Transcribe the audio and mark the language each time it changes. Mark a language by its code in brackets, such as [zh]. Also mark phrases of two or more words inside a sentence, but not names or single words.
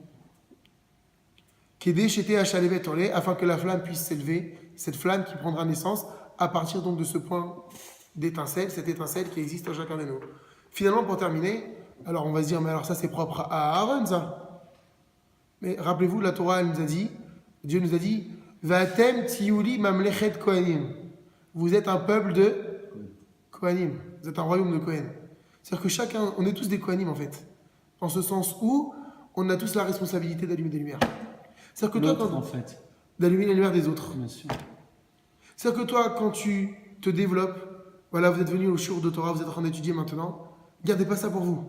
[he] כדי שתהא השלהבת עולה, [fr] afin que la flamme puisse s'élever, cette flamme qui prendra naissance à partir donc de ce point d'étincelle, cette étincelle qui existe en chacun de nous. Finalement, pour terminer, alors on va se dire, mais alors ça c'est propre à Aaron ça. Mais rappelez-vous, la Torah elle nous a dit, Dieu nous a dit, [he] ואתם תהיו לי ממלכת כהנים. [fr] Vous êtes un peuple de Kohanim. Vous êtes un royaume de Kohen. C'est-à-dire que chacun, on est tous des Kohanim en fait. En ce sens où on a tous la responsabilité d'allumer des lumières. C'est-à-dire que toi, en fait. d'allumer les lumières des autres. Bien sûr. C'est-à-dire que toi, quand tu te développes, voilà, vous êtes venu au shiur de Torah, vous êtes en train d'étudier maintenant, gardez pas ça pour vous.